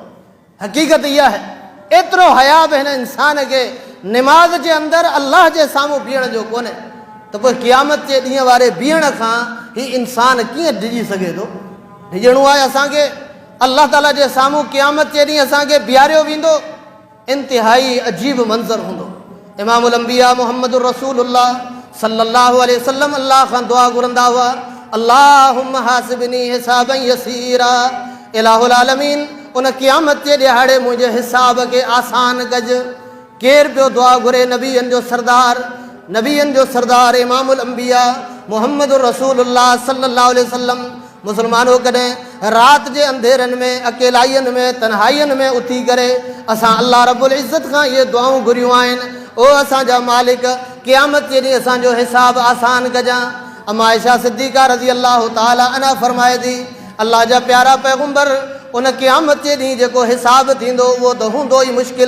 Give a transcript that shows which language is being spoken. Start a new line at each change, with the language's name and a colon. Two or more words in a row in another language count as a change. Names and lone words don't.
Sindhi: हक़ीक़त इहा आहे, एतिरो हया बि हिन इंसान खे निमाज़ जे अंदरि अल्लाह जे साम्हूं बीहण जो कोन्हे, त पोइ क़यामत जे ॾींहं वारे बीहण खां ही इंसान कीअं डिॼी सघे थो? डिॼणो आहे असांखे अल्लाह ताला जे साम्हूं। क़यामत जे ॾींहुं असांखे बीहारियो वेंदो, इंतिहाई अजीब मंज़र हूंदो।
Arabic: إمام الأنبياء محمد رسول الله صلى الله عليه وسلم
Sindhi: अल्लाह खां दुआ घुरंदा हुआ,
Arabic: اللهم حاسبني حسابا يسيرا, إله العالمين
Sindhi: उन क़यामत जे ॾिहाड़े मुंहिंजे हिसाब खे आसान कजि। केरु पियो दुआ घुरे? नबीअनि जो सरदार
Arabic: إمام الأنبياء محمد رسول الله صلى الله عليه وسلم.
Sindhi: मुस्लमानों कॾहिं राति जे अंधेरनि में, अकेलाईअनि में, तन्हाईअनि में उथी करे असां
Arabic: الله رب العزة
Sindhi: खां इहे दुआऊं घुरियूं आहिनि, ओ असांजा मालिक क़यामत जे ॾींहुं असांजो हिसाब आसान कजां। अम्मा आयशा सिद्दीक़ा
Arabic: رضي الله تعالى عنها
Sindhi: फरमाए थी, अल्लाह जा प्यारा पैगंबर उन क़यामत जे ॾींहुं जेको हिसाब थींदो उहो त हूंदो ई मुश्किल।